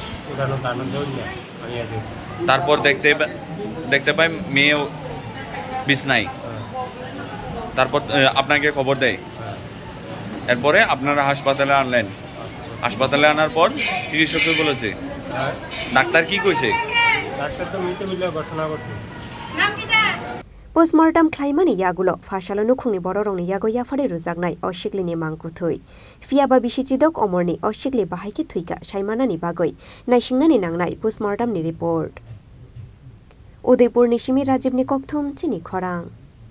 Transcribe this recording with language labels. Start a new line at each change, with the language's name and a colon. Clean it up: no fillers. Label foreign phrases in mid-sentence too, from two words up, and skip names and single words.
Bangla: তারপর দেখতে পাই মেয়ে বিছনায় তারপর আপনাকে খবর দেয় এরপরে আপনারা হাসপাতালে আনলেন হাসপাতালে আনার পর চিকিৎসক বলেছে ডাক্তার কি কইছে ডাক্তার তো মৃত বলে ঘোষণা করছে
Kok Borok: Postmortem Kwlainani yagulo fashalo nukhungni bororokni yago yafare rujaknai o Sikli ni mangkuthoi Phiya Bisichidok Omarni o Sikli Bahaikhe Thowikha saimanani bagoi naisingnani nangnai postmortem ni report UdaipurNi Simi Rajibni kokthum chini khorang